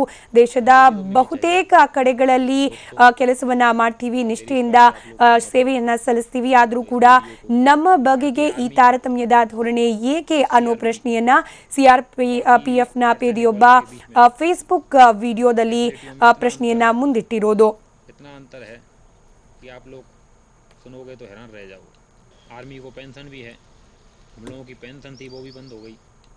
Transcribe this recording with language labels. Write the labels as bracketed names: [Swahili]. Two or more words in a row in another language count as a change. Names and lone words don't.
[Kannada] ದೇಶದ ಬಹುತೇಕ ಕಡೆಗಳಲ್ಲಿ ಕೆಲಸವನ್ನ ಮಾಡ್ತೀವಿ, ನಿಷ್ಠೆಯಿಂದ ಸೇವೆಯನ್ನ ಸಲ್ಲಿಸ್ತೀವಿ, ಆದರೂ ಕೂಡ ನಮ್ಮ ಬಗೆಗೆ ಈ ತಾರತಮ್ಯದ ಧೋರಣೆ ಏಕೆ ಅನ್ನೋ ಪ್ರಶ್ನೆಯನ್ನ ಸಿಆರ್ಪಿಎಫ್ನ ಪೇದೆಯೊಬ್ಬ ಫೇಸ್ಬುಕ್ ವಿಡಿಯೋದಲ್ಲಿ ಪ್ರಶ್ನೆಯನ್ನ ಮುಂದಿಟ್ಟಿರೋದು. [Hindi] आर्मी को पेंशन भी है, हम लोगों की पेंशन थी वो भी बंद हो गई।